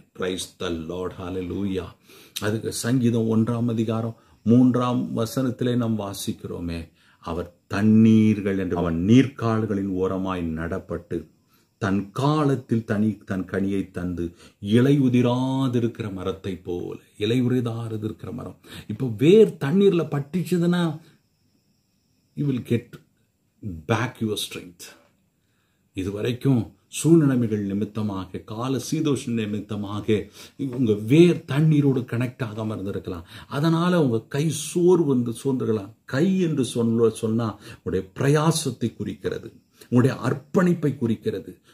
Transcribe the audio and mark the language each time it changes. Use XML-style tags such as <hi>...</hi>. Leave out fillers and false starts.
<en>praise the Lord,</en> <ta>ஹல்லேலூயா. அதுக்கு சங்கீதம் 1:3 நாம் வாசிக்கிறோமே, அவர் தண்ணீர்கள் என்று அவன் நீர்க்கால்களின் ஓரமாய் நடப்பட்டு தன் காலத்தில் தன் கனியை தந்து இலை உதிராதிருக்கிற மரத்தை போல, இலை உதிராதிருக்கிற மரம். இப்போ வேர் தண்ணீர்ல பட்டுச்சுதுன்னா</ta> <en>you will get back your strength.</en> <ta>இதுவரைக்கும் சூழ்நிலைமைகள் நிமித்தமாக, கால சீதோஷ நிமித்தமாக உங்க வேர் தண்ணீரோடு கனெக்ட் ஆகாம இருந்திருக்கலாம். அதனால உங்க கை சோர்ந்துக்கலாம். கை என்று சொன்னா உங்களுடைய பிரயாசத்தை குறிக்கிறது, உங்களுடைய அர்ப்பணிப்பை குறிக்கிறது.</ta>